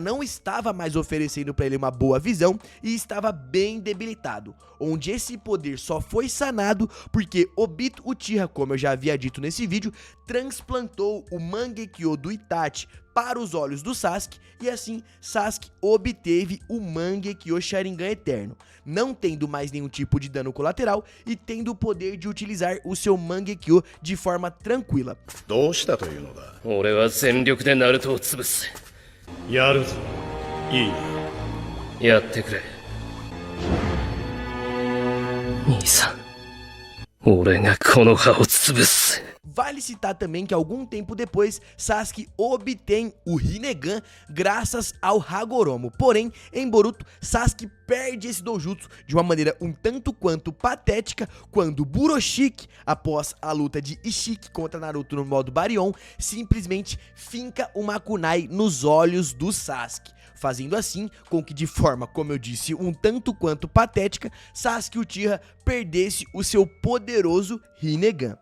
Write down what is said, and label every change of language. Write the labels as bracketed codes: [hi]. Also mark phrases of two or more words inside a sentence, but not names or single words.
[pt] não estava mais oferecendo para ele uma boa visão e estava bem debilitado, onde esse poder só foi sanado porque Obito Uchiha, como eu já havia dito nesse vídeo, transplantou o Mangekyo do Itachi para os olhos do Sasuke, e assim Sasuke obteve o Mangekyo Sharingan Eterno, não tendo mais nenhum tipo de dano colateral e tendo o poder de utilizar o seu Mangekyo de forma tranquila. [ja] どうしたというのだ。俺は全力でナルトを潰す。やるぞ。いいな。やってくれ。兄さん、俺がこの葉を潰す。 [pt] Vale citar também que algum tempo depois, Sasuke obtém o Rinnegan graças ao Hagoromo. Porém, em Boruto, Sasuke perde esse doujutsu de uma maneira um tanto quanto patética quando Buroshiki, após a luta de Ishiki contra Naruto no modo Baryon, simplesmente finca uma kunai nos olhos do Sasuke, fazendo assim com que, de forma, como eu disse, um tanto quanto patética, Sasuke Uchiha perdesse o seu poderoso Rinnegan.